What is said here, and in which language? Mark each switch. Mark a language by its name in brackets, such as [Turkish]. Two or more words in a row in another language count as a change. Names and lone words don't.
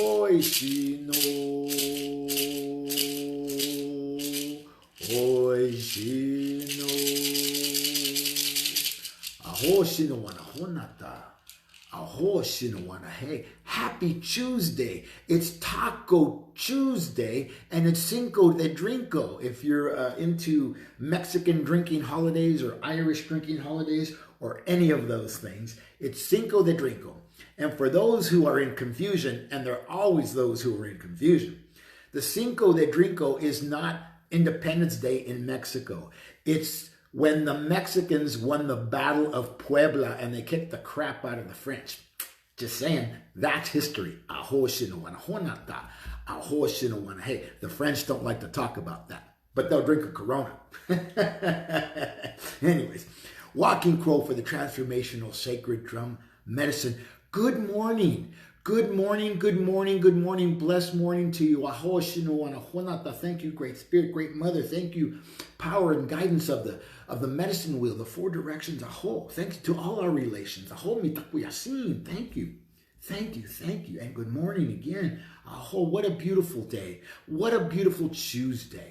[English] oishi no, oishi no. Aho shino wana honata. Aho shino wana. Hey, happy Tuesday. It's Taco Tuesday and it's Cinco de Drinko. If you're into Mexican drinking holidays or Irish drinking holidays or any of those things, it's Cinco de Drinko. And for those who are in confusion, and there are always those who are in confusion, the Cinco de Drinko is not Independence Day in Mexico. It's when the Mexicans won the Battle of Puebla and they kicked the crap out of the French. Just saying, that's history. Aho shino wana honata. Aho shino wana. Hey, the French don't like to talk about that, but they'll drink a Corona. Anyways, Walking Crow for the Transformational Sacred Drum Medicine. Good morning. Good morning, good morning, good morning. Blessed morning to you. Aho shino wana honata. Thank you, Great Spirit, Great Mother. Thank you, power and guidance of the medicine wheel, the four directions. Aho. Thanks to all our relations. [Lakota] Aho mitakuyasin. [English] Thank you. Thank you, thank you. And good morning again. Aho, what a beautiful day. What a beautiful Tuesday.